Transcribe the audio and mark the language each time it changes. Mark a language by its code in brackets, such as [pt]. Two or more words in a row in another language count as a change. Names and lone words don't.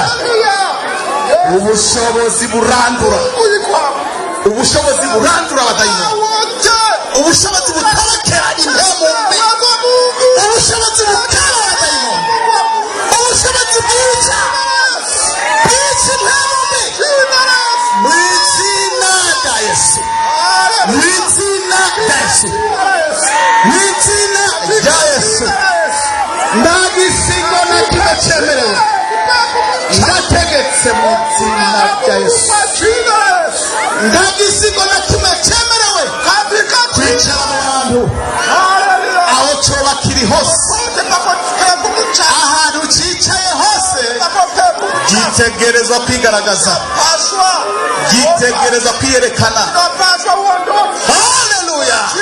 [rn] ubushobozi burandura abadayimoni, ubushobozi butabakera impemumbi, ubushobozi bukara abadayimoni, ubushobozi bwica impemumbi mu izina rya Yesu. Ndagisigo na kimwe cyemerewe ndategetse mu izina rya Yesu. Ndagisigo na kimwe cyemerewe kwicara mu bantu aho cyoba kiri hose, ahantu cyicaye hose gitegerezwa kwigaragaza, gitegerezwa kwiyerekana. Haleluya.